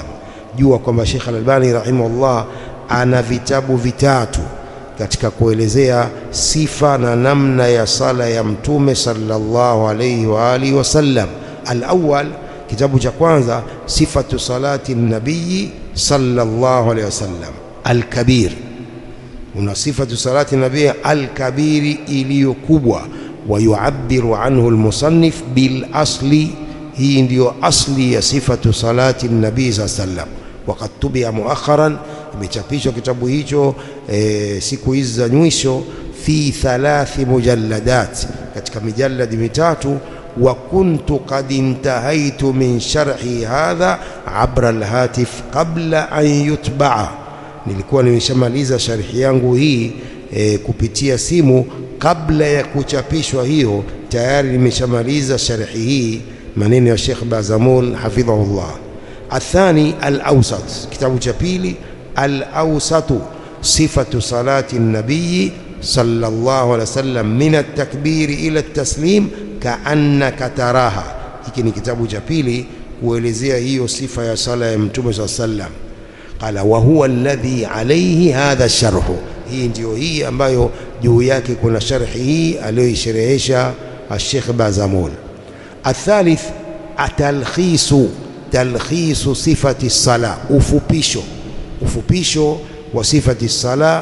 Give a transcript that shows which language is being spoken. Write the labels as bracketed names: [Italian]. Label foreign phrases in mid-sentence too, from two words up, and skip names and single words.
[Swahili] Jua kwamba Sheikh al-Albani rahimahullah ana vitabu vitatu katika kuelezea sifa na namna ya sala ya mtume [Arabic] صلى الله عليه وعلى آله وسلم. Al-awwal, [Swahili] kitabu cha kwanza, [Arabic] صفة صلاة النبي صلى الله عليه وسلم الكبير. Una صفة صلاة النبي الكبير, [Swahili] iliyo kubwa. [Arabic] ويعبر عنه المصنف بالأصل، هي [Swahili] ndio asli ya [Arabic] صفة صلاة النبي صلى الله عليه وسلم. وقد طبع مؤخرا, [Swahili] imechapishwa kitabu hicho siku hizi za mwisho, [Arabic] في 3 مجلدات, [Swahili] katika mijalladi mitatu. [Arabic] وكنت قد انتهيت من شرح هذا عبر الهاتف قبل أن يطبع, [Swahili] nilikuwa nimeshamaliza sharhi yangu hii kupitia simu kabla ya kuchapishwa hiyo, tayari nimeshamaliza sharhi hii. Maneno ya Sheikh Bazamul hafidhahullah. [Arabic] الثاني الأوسط, [Swahili] kitabu cha pili [Arabic] الأوسط صفة صلاة النبي صلى الله عليه وسلم من التكبير إلى التسليم كأنك تراها. [Swahili] Hiki ni kitabu cha pili kuelezea hiyo sifa ya sala ya mtume [Arabic] صلى الله عليه وسلم. قال وهو الذي عليه هذا الشرح, [Swahili] hii ndio hii ambayo juu yake kuna sharhi hii aliyoisherehesha Sheikh Bazamul. [Arabic] الثالث التلخيص تلخيص صفة صلاة, [Swahili] ufupisho wa [Arabic] صفة صلاة.